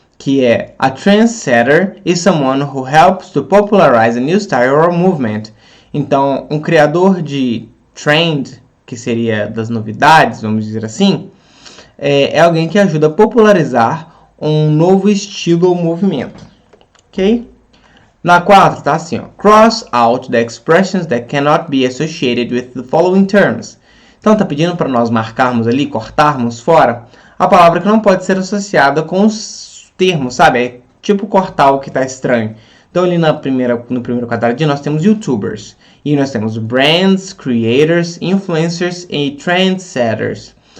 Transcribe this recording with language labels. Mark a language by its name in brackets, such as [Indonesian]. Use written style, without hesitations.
[Portuguese] que é a [English] trendsetter is someone who helps to popularize a new style or movement. [Portuguese] Então, um criador de trend, que seria das novidades, vamos dizer assim, é alguém que ajuda a popularizar um novo estilo ou movimento, ok? Na 4 tá assim, ó, [English] cross out the expressions that cannot be associated with the following terms. [Portuguese] Então tá pedindo para nós marcarmos ali, cortarmos fora a palavra que não pode ser associada com os termos, sabe? É tipo cortar o que tá estranho. Então ali no primeiro quadradinho nós temos YouTubers. E nós temos brands, creators, influencers e trendsetters.